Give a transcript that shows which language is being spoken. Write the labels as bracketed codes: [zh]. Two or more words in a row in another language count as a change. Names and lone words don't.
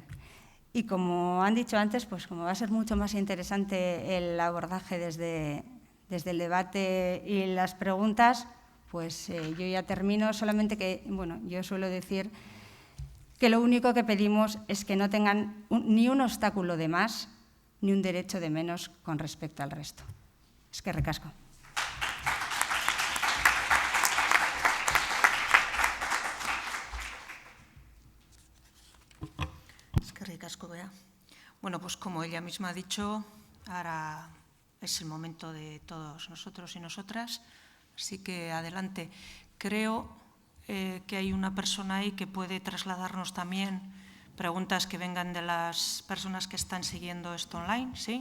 [es] Y como han dicho antes, pues como va a ser mucho más interesante el abordaje desde el debate y las preguntas, pues yo ya termino, solamente que, bueno, yo suelo decir que lo único que pedimos es que no tengan ni un obstáculo de más ni un derecho de menos con respecto al resto. [eu] Eskerrik asko. [es] Bueno, pues como ella misma ha dicho, ahora es el momento de todos nosotros y nosotras, así que adelante. Creo que hay una persona ahí que puede trasladarnos también preguntas que vengan de las personas que están siguiendo esto online, ¿sí?